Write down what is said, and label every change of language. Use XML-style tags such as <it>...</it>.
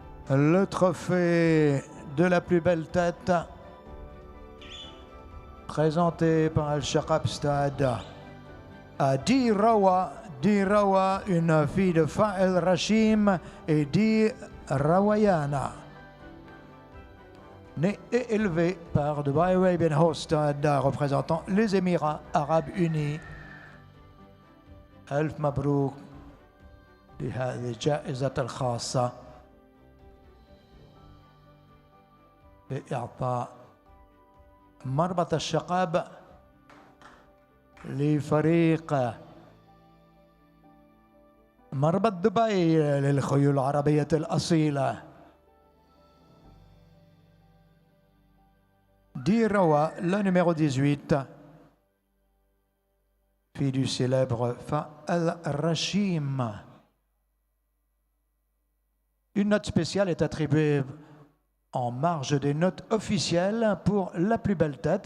<fr>Le trophée de la plus belle tête présenté par Al-Shaqab Stud à Dirawa, une fille de Fa'el Rashim et Di Rawayana, née et élevée par Dubai Arabian Horse Stud représentant les Émirats Arabes Unis.</fr> <ar>ألف مبروك لهذه الجائزة الخاصة بإعطاء مربط الشقب لفريق مربط دبي للخيول العربية الأصيلة.</ar> <fr>Dirawa, le numéro 18, fille du célèbre Fa'el Rashim. Une note spéciale est attribuée en marge des notes officielles pour la plus belle tête.</fr>